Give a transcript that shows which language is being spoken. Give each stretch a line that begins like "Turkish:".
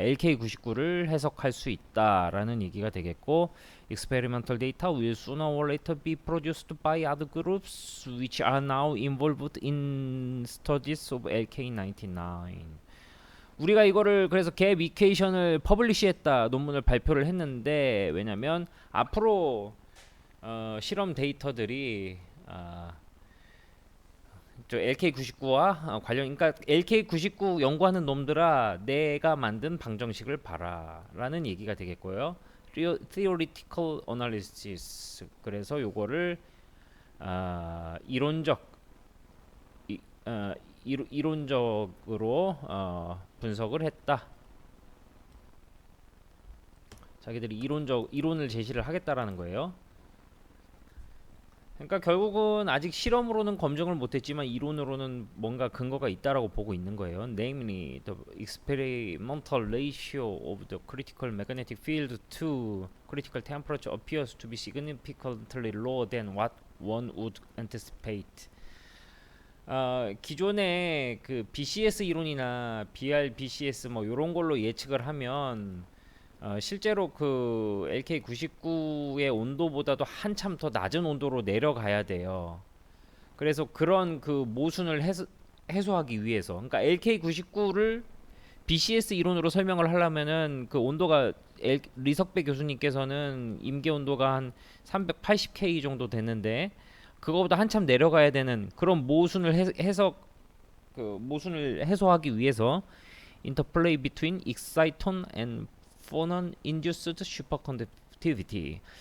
Korean: LK99를 해석할 수 있다라는 얘기가 되겠고,
English: experimental data will sooner or later be produced by other groups which are now involved in studies of LK99.
Korean: 우리가 이거를 그래서 갭 이퀘이션을 퍼블리시했다, 논문을 발표를 했는데, 왜냐면 앞으로 실험 데이터들이 저 LK99와 관련, 그러니까 LK99 연구하는 놈들아 내가 만든 방정식을 봐라 라는 얘기가 되겠고요.
English: theoretical analysis.
Korean: 그래서 요거를 이론적 이론적으로 분석을 했다. 자기들이 이론을 제시를 하겠다라는 거예요. 그러니까 결국은 아직 실험으로는 검증을 못했지만 이론으로는 뭔가 근거가 있다라고 보고 있는 거예요.
English: Namely, the experimental ratio of the critical magnetic field to critical temperature appears to be significantly lower than what one would anticipate.
Korean: 기존의 그 BCS 이론이나 BR-BCS 뭐 이런 걸로 예측을 하면 실제로 그 LK99의 온도보다도 한참 더 낮은 온도로 내려가야 돼요. 그래서 그런 그 모순을 해소하기 위해서, 그러니까 LK99를 BCS 이론으로 설명을 하려면은 그 온도가 리석배 교수님께서는 임계 온도가 한 380K 정도 됐는데 그거보다 한참 내려가야 되는 그런 모순을 모순을 해소하기 위해서
English: interplay between exciton and phonon induced superconductivity.